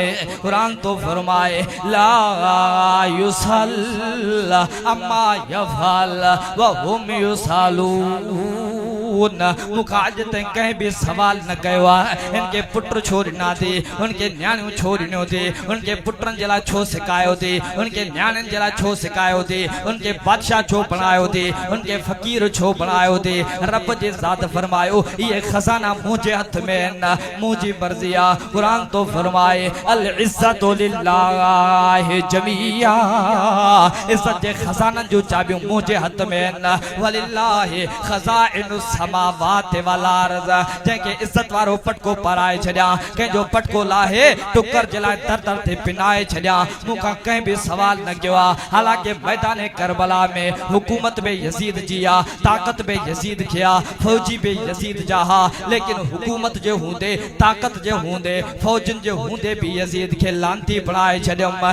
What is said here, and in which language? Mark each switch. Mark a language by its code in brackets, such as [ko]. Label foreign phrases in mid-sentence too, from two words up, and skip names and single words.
[sd] क़ुरान तो फरमाए [ar] لا يسأل عما يفعل وهم يسألون [sd] मूंखां अॼु ताईं कंहिं बि सवाल न कयो आहे इनके पुट छो ॾिना थी उनके न्याणियूं छो ॾिनियो थी उनके पुटनि जे लाइ छो सिकायो थी उनके न्याणियुनि जे लाइ छो सिकायो थी उनके बादशाह छो बणायो थी उनके फ़कीर छो बणायो थी। रब जे ज़ात फरमायो ये खजाना मुझे हथ में न मुझी मर्ज़ी आ। कुरान तो फरमाए [ar] العزة لله جميعا [sd] इज्जत जे खजाननि जो चाबियूं मुझे हथ में न [ar] ولله خزائن السماوات والأرض [sd] जंहिंखे इज्जत वारो पटको पाराए छॾियां कंहिंजो पटको लाहे टुकर जे लाइ दर दर ते पिनाए छॾियां मूंखां कंहिं बि सवाल न कयो आहे। हालांकि मैदान करबला में हुकूमत बि यज़ीद जी आ ताकत बि यज़ीद खे आ फौजी बि यज़ीद जा हा लेकिन हुकूमत जे हूंदे ताकत जे हूंदे फौजन जे हूंदे बि यज़ीद खे लांती बणाए छॾियमि।